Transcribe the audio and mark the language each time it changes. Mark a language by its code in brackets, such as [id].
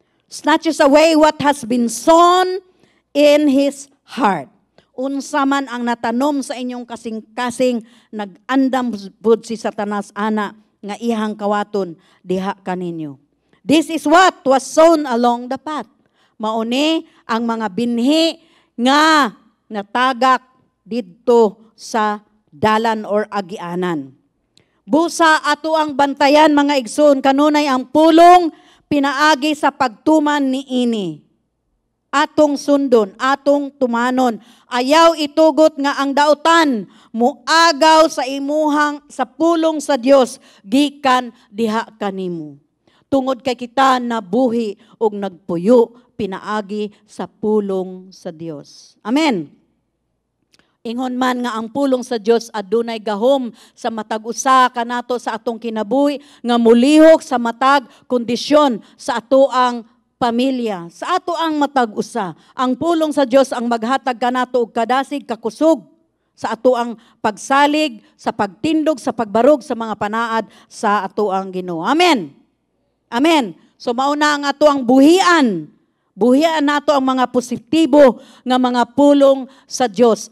[en] Snatches away what has been sown in his heart. [ceb] Unsa man ang natanom sa inyong kasing-kasing, nag-andam bud si Satanas ana, nga ihang kawaton diha kaninyo. [en] This is what was sown along the path. [ceb] Mauni ang mga binhi nga natagak didto sa dalan or agianan. Busa ato ang bantayan mga igsoon kanunay ang pulong pinaagi sa pagtuman ni ini. Atong sundon, atong tumanon. Ayaw itugot nga ang dautan muagaw sa imuhang sa pulong sa Dios gikan diha kanimo. Tungod kay kita nabuhi og nagpuyo pinaagi sa pulong sa Dios. Amen. Ingon man nga ang pulong sa Dios adunay gahom sa matag usa kanato sa atong kinabuhi nga mulihok sa matag kondisyon sa atoang pamilya, sa ato ang matag-usa. Ang pulong sa Dios ang maghatag kanato og kadasig, kakusog sa ato ang pagsalig, sa pagtindog, sa pagbarog sa mga panaad sa ato ang Ginoo. Amen. Amen. So mauna ang ato ang buhian. Buhian nato ang mga positibo nga mga pulong sa Dios.